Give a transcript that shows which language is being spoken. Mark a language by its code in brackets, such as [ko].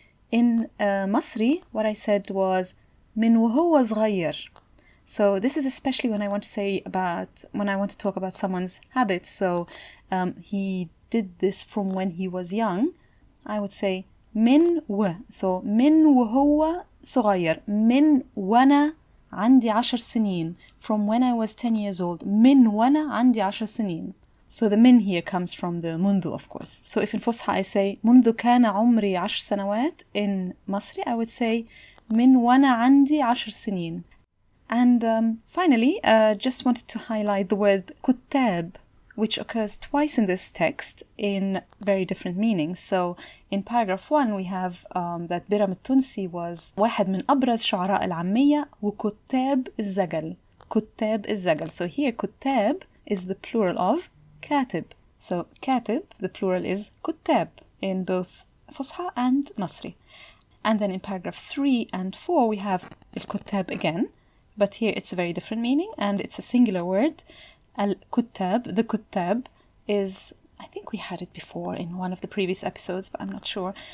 [en] In Masri, what I said was [ar] من وهو صغير. [en] So this is especially when I want to talk about someone's habits. So he did this from when he was young. I would say [ar] من و. So من وهو صغير. من وانا عندي 10 سنين. [en] From when I was 10 years old. [ar] من وانا عندي 10 سنين. [en] So the min here comes from the منذ, of course. So if in Fusha I say [ar] منذ كان عمري 10 سنوات, [en] in Masri I would say [ar] من وانا عندي 10 سنين. [en] And finally, just wanted to highlight the word كتاب, which occurs twice in this text in very different meanings. So in paragraph 1 we have that بيرم التونسي was [ar] واحد من أبرز شعراء العامية وكتاب الزجل. كتاب الزجل. [en] So here كتاب is the plural of كاتب. So كاتب, the plural is كتاب in both Fusha and Masri. And then in paragraph 3 and 4 we have الكتاب again. But here it's a very different meaning and it's a singular word. Al-Kuttab, the Kuttab, is, I think we had it before in one of the previous episodes, but I'm not sure.